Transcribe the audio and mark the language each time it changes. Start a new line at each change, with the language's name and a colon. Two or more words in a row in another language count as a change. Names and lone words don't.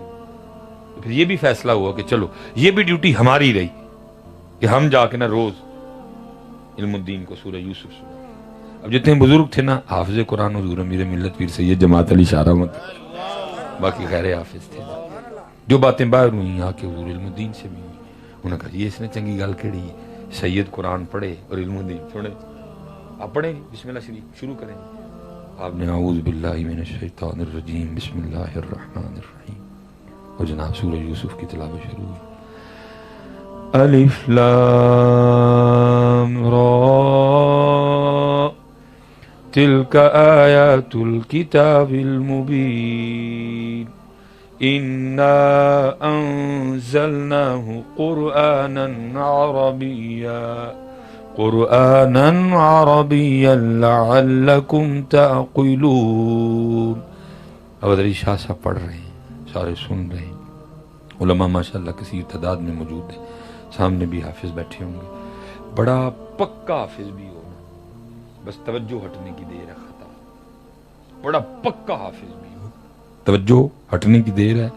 Urdu: تو پھر یہ بھی فیصلہ ہوا کہ چلو یہ بھی ڈیوٹی ہماری رہی کہ ہم جا کے نا روز علم الدین کو سورہ یوسف سنا. اب جتنے بزرگ تھے نا، حافظ قرآن حضور امیر ملت پیر سید جماعت علی شاہ رحمت، باقی غیر حافظ تھے. جو باتیں باہر ہوئیں آ کے حضور علم الدین سے بھی ہوئی. انہوں نے کہا یہ اس نے
Punjabi: چنگی گل کہڑی ہے،
Urdu: سید قرآن پڑھے اور علم الدین سنے. آپ پڑھیں
Arabic: بسم اللہ
Urdu: شریف شروع کریں. آپ نے
Arabic: اعوذ باللہ من الشیطان الرجیم بسم اللہ الرحمن الرحیم،
Urdu: اور جناب سورہ یوسف کی تلاوت شروع ہوئی.
Arabic: الف لام را تلک آیات الکتاب المبین انا انزلناه قرآنا عربیا لعلکم تعقلون.
Urdu: عبدالعزیز شاہ صاحب پڑھ رہے ہیں، سارے سن رہے ہیں. علماء ماشاءاللہ کثیر تعداد میں موجود ہیں، سامنے بھی حافظ بیٹھے ہوں گے. بڑا پکا حافظ بھی ہونا، بس توجہ ہٹنے کی دیر ہے. خطا بڑا پکا حافظ بھی ہو، توجہ ہٹنے کی دیر ہے.